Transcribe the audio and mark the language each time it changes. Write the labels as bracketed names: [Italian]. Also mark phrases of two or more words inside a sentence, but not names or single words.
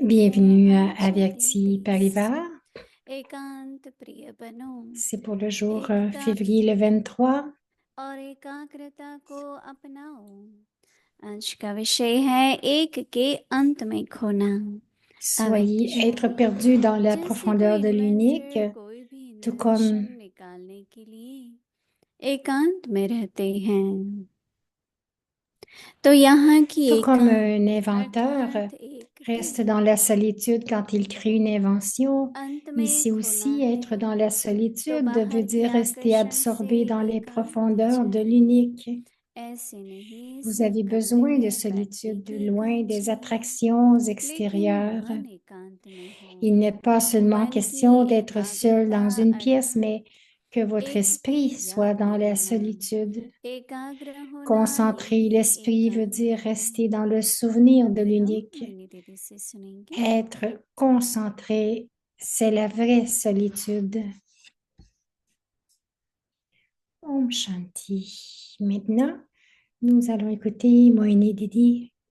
[French] Bienvenue [Hindi] है। [French] à [Hindi] आज Avyakti शांति Parivar. एकांत प्रिय बनो [French] C'est pour le jour [Hindi] एकता [French] février le 23. [Hindi] और एकाग्रता को अपनाओ। आज का विषय है एक के अंत में खोना। [French] Soyez être perdu dans la [Hindi] जैसे [French] profondeur [Hindi] कोई [French] de l'unique, [Hindi] इन्वेंटर कोई भी [French] tout [Hindi] इन्वेंशन [French] comme [Hindi] निकालने के लिए एकांत में रहते हैं। तो यहाँ की [French] Tout comme [Hindi] एकांत [French] un inventeur [Hindi] अर्थात एक [French] reste dans la solitude quand il crée une invention, [Hindi] अंत में [French] ici [Hindi] खोना [French] aussi, être [Hindi] है [French] dans la [Hindi] तो [French] solitude veut [Hindi] बाहर के [French] dire rester [Hindi] आकर्षण [French] absorbé [Hindi] से [French] dans les [Hindi] एकांत हो [French] profondeurs de [Hindi] जाए। [French] l'unique. [Hindi] ऐसे नहीं [French] Vous [Hindi] सिर्फ [French] avez [Hindi] कमरे [French] besoin de [Hindi] में बैठने [French] solitude, [Hindi] की [French] loin des [Hindi] एकांत [French] attractions [Hindi] चाहिए, लेकिन [French] extérieures. [Hindi] मन एकांत में हो। [French] Il n'est pas seulement [Hindi] मन [French] question [Hindi] की [French] d'être seul [Hindi] एकाग्रता [French] dans une pièce, [Hindi] अर्थात [French] mais que votre [Hindi] एक को [French] esprit soit [Hindi] याद [French] dans la [Hindi] रहना। [French] solitude. [Hindi] एकाग्र होना [French] Concentrer [Hindi] यही [French] l'esprit veut [Hindi] एकांत [French] dire [Hindi] है। [French] rester dans le souvenir de [Hindi] हम [French] l'unique. [Hindi] मोहिनी दीदी से सुनेंगे। [French] Être concentré, c'est la vraie solitude. [Hindi] ओम शांति. [French] Maintenant, nous allons écouter Moini Didi.